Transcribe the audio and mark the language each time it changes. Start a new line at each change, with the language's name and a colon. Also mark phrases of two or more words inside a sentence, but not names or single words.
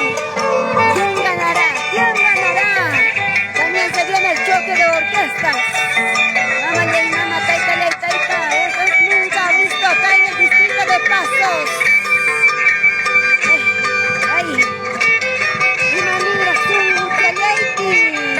Spanish: ¿Quién ganará? ¿Quién ganará? También se viene el choque de orquestas. Mama y mama, taita, taita. Eso es nunca visto acá en el distrito de Pasos. Ay, una migración Uchaleiti.